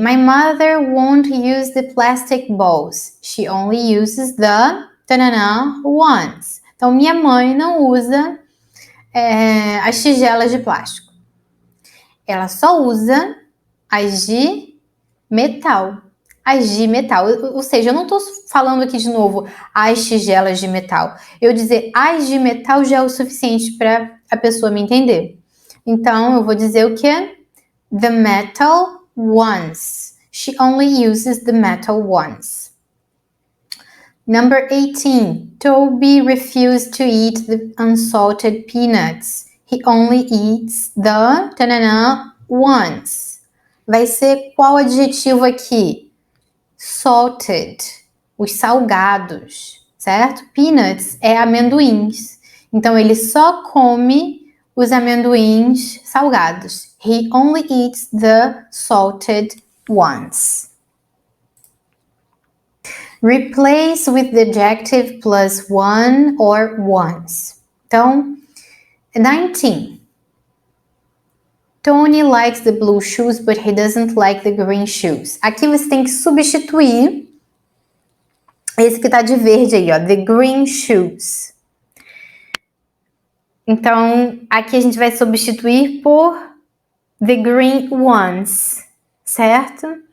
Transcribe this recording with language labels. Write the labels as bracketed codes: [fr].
[en] My mother won't use the plastic bowls. She only uses the ones. [pt] Então, minha mãe não usa as tigelas de plástico. Ela só usa as de metal. As de metal. Ou seja, eu não estou falando aqui de novo as tigelas de metal. Eu dizer as de metal já é o suficiente para a pessoa me entender. Então, eu vou dizer o que? [en] The metal ones. She only uses the metal ones. [pt] Number 18. [en] Toby refused to eat the unsalted peanuts. He only eats the ones. [pt] Vai ser qual adjetivo aqui? Salted, os salgados, certo? Peanuts é amendoins. Então, ele só come os amendoins salgados. [en] He only eats the salted ones. Replace with the adjective plus one or ones. [pt] Então, 19. [en] Tony likes the blue shoes, but he doesn't like the green shoes. [pt] Aqui você tem que substituir esse que tá de verde aí, ó, [en] the green shoes. [pt] Então, aqui a gente vai substituir por [en] the green ones, [pt] certo?